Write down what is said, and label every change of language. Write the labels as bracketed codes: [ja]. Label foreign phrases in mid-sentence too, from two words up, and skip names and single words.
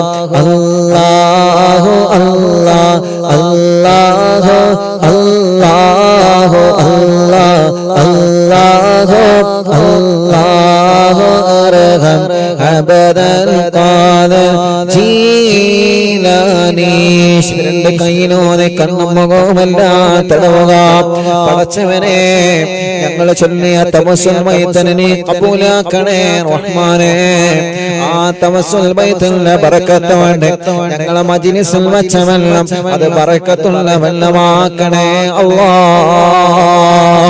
[ar] الله الله الله الله الله الله ارحم عبد القادر جيلاني [ml] രണ്ട് കൈയിലൂടെ കണ്ണും മുഖവുമെല്ലാം തടവുക. പടച്ചവനെ ഞങ്ങൾ ചൊല്ലിയ തവസ്സുൽ ബൈത്തിനെ നീ കബൂലാക്കണേ റഹ്മാനേ. ആ തവസ്സുൽ ബൈത്തിന്റെ ബറക്കത്ത് കൊണ്ട് ഞങ്ങളെ മജ്ലിസിൽ വച്ച വെള്ളം അത് ബറക്കത്തുള്ള വെള്ളമാക്കണേ അല്ലാഹ്.